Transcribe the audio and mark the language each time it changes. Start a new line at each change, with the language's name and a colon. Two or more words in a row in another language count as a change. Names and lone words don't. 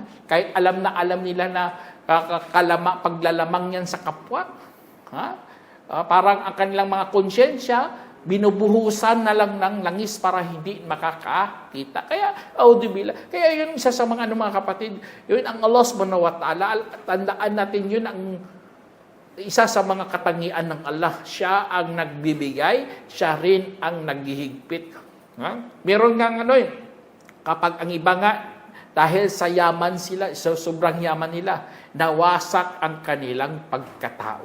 Filipino: Kahit alam na alam nila na paglalamang yan sa kapwa. Parang ang kanilang mga konsyensya, binubuhusan na lang ng langis para hindi makakakita. Kaya, kaya yun isa sa mga mga kapatid, yun ang Allah
Arabic: سبحانه وتعالى,
Filipino: tandaan natin yun ang isa sa mga katangian ng Allah. Siya ang nagbibigay, siya rin ang naghihigpit. Meron nga kapag ang iba nga, dahil sa yaman sila, sa sobrang yaman nila, nawasak ang kanilang pagkatao.